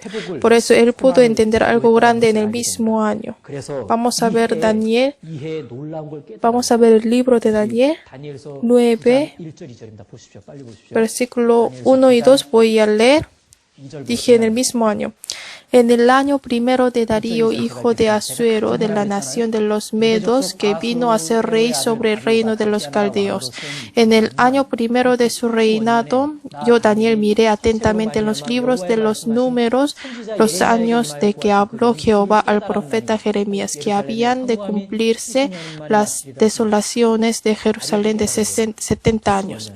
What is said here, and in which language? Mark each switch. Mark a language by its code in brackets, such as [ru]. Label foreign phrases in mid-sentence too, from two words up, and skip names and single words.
[es] Por eso él pudo entender algo grande en el mismo año. [ko] 그래서 [es] Vamos a ver Daniel, [ko] 이해 놀라운 걸 깨달아. [es] vamos a ver el libro de Daniel, [ko] 다니엘서 9, 1절 2절입니다. 보십시오. 빨리 보십시오. [es] versículo 1 y 2, voy a leer. [ko] 2절 [es] Dije en el mismo año. En el año primero de Darío, hijo de Asuero, de la nación de los Medos, que vino a ser rey sobre el reino de los Caldeos. En el año primero de su reinado, yo, Daniel, miré atentamente en los libros de los números los años de que habló Jehová al profeta Jeremías, que habían de cumplirse las desolaciones de Jerusalén de 70 años.